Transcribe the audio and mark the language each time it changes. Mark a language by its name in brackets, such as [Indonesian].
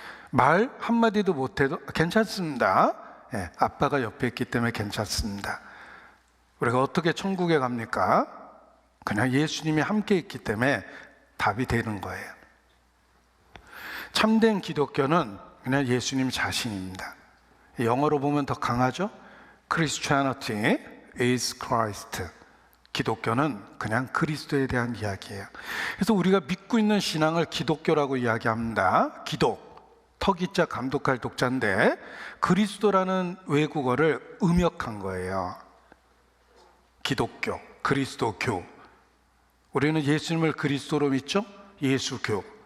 [Korean] 말 한마디도 못해도 괜찮습니다. 예, 아빠가 옆에 있기 때문에 괜찮습니다. 우리가 어떻게 천국에 갑니까? 그냥 예수님이 함께 있기 때문에 답이 되는 거예요. 참된 기독교는 그냥 예수님 자신입니다. 영어로 보면 더 강하죠? [English] Christianity is Christ. [Korean] 기독교는 그냥 그리스도에 대한 이야기예요. 그래서 우리가 믿고 있는 신앙을 기독교라고 이야기합니다. 기독, 터기자 감독할 독자인데 그리스도라는 외국어를 음역한 거예요. 기독교, 그리스도교. 우리는 예수님을 그리스도로 믿죠? 예수교.